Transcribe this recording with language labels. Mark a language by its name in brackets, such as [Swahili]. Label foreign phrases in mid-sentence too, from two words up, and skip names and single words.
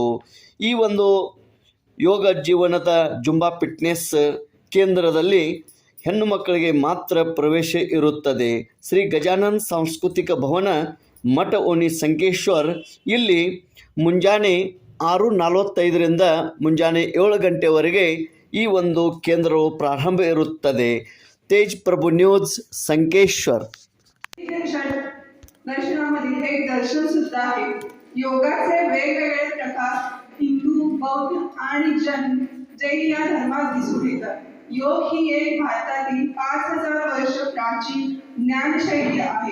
[Kannada] ಈ ಒಂದು ಯೋಗ ಜೀವನದ ಜುಂಬಾ ಫಿಟ್ನೆಸ್ ಕೇಂದ್ರದಲ್ಲಿ ಹೆಣ್ಣು ಮಕ್ಕಳಿಗೆ ಮಾತ್ರ ಪ್ರವೇಶ ಇರುತ್ತದೆ. ಶ್ರೀ ಗಜಾನನ್ ಸಾಂಸ್ಕೃತಿಕ ಭವನ, ಮಠ ಓಣಿ, ಸಂಕೇಶ್ವರ್. ಇಲ್ಲಿ ಮುಂಜಾನೆ 6:45ರಿಂದ ಮುಂಜಾನೆ 7 ಗಂಟೆವರೆಗೆ ಈ ಒಂದು ಕೇಂದ್ರವು ಪ್ರಾರಂಭ ಇರುತ್ತದೆ. [Marathi] तेज प्रभु न्यूज संकेश्वर. दर्शनामध्ये एक दर्शन सुद्धा आहे. योगाचे वेगवेगळे प्रकार हिंदू, बौद्ध आणि जैन या धर्मात दिसून येतात. योग ही एक भारतातील 5000 वर्ष प्राचीन ज्ञानशैली आहे.